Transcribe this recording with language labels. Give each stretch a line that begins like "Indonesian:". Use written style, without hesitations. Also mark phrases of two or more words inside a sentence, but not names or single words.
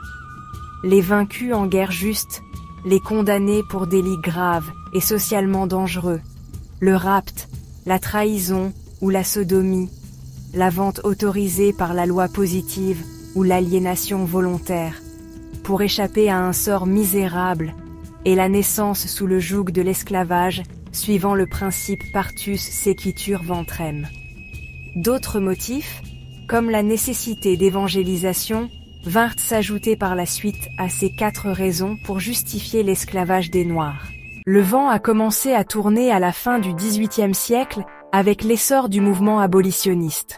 French: Les vaincus en guerre juste, les condamnés pour délits graves et socialement dangereux, le rapt, la trahison, ou la sodomie, la vente autorisée par la loi positive ou l'aliénation volontaire, pour échapper à un sort misérable, et la naissance sous le joug de l'esclavage, suivant le principe
Latin: partus sequitur ventrem.
French: D'autres motifs, comme la nécessité d'évangélisation, vinrent s'ajouter par la suite à ces 4 raisons pour justifier l'esclavage des Noirs. Le vent a commencé à tourner à la fin du XVIIIe siècle avec l'essor du mouvement abolitionniste.